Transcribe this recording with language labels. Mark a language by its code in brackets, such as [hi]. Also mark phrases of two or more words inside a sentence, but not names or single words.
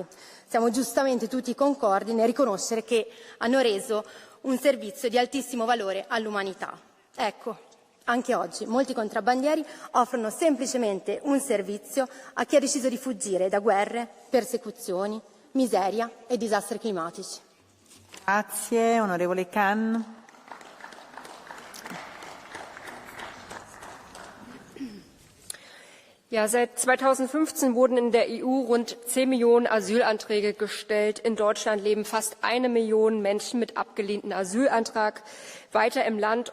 [it] Siamo giustamente tutti concordi nel riconoscere che hanno reso un servizio di altissimo valore all'umanità. Ecco, anche oggi molti contrabbandieri offrono semplicemente un servizio a chi ha deciso di fuggire da guerre, persecuzioni, miseria e disastri climatici. Grazie, onorevole Khan. [de] Ja, seit 2015 wurden in der EU rund 10 Millionen Asylanträge gestellt. In Deutschland leben fast 1 Million Menschen mit abgelehnten Asylantrag weiter im Land.